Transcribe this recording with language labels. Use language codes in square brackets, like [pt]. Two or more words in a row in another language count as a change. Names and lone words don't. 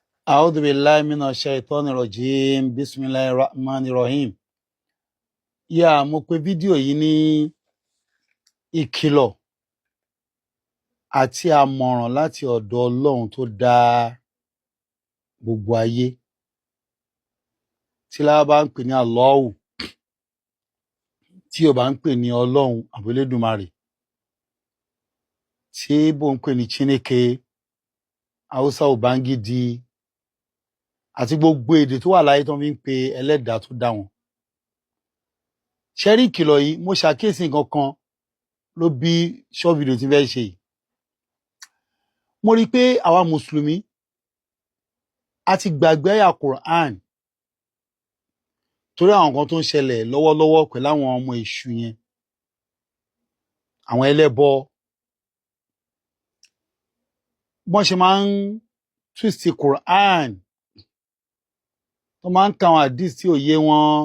[ar] أعوذ بالله من الشيطان الرجيم بسم الله الرحمن الرحيم. [yo] Mo pè fídíò yìí ní ìkìlọ̀ àti àmọ̀ràn láti ọ̀dọ̀ Ọlọ́run tó dá gbogbo ayé. Tí lára bá ń pè ní Allahu, tí ò bá ń pè ní Ọlọ́run àbúlédùmarè, tí bó ń pè ní Chineke, Hausa Ubangiji, àti gbogbo èdè tó wà láyé tó fi ń pe ẹlẹ́dàá tó dá wọn. Ṣẹ́rí ìkìlọ̀ yìí, mo ṣàkíyèsí nǹkan kan ló bí [en] short video [yo] tí fẹ́ ṣe yìí. Mo rí i pé àwa mùsùlùmí a ti gbàgbé àyà Quran torí àwọn nǹkan tó ń ṣẹlẹ̀ lọ́wọ́lọ́wọ́ pẹ̀lú àwọn ọmọ èṣù yẹn, àwọn ẹlẹ́bọ, bọ́n ṣe máa ń twist Quran, tó máa ń ka àwọn hadith tí ò yé wọn.